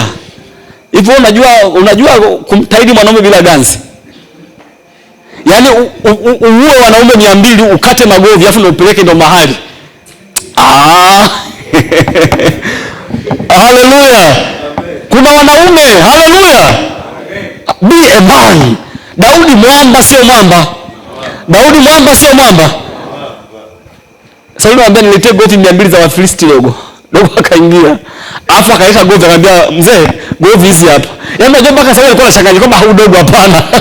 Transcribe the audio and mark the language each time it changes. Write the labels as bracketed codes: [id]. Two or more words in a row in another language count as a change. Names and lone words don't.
[sw] Hivyo unajua kumtaidi mwanaume bila ganzi. Yaani uue wanaume 200 ukate magovi afu ndio upeleke ndo mahali. Haleluya. Kuna wanaume, haleluya. [en] Be a man. [sw] Daudi mwamba sio mwamba. Daudi mwamba sio mwamba. Sauli anamwambia niletee govi 200 za Wafilisti dogo. Dogo akaingia. Afu akaisha govi, akamwambia mzee, govi hizi hapa. Yaani unajua mpaka Sauli alikuwa anashangaa kwamba hau dogo hapana.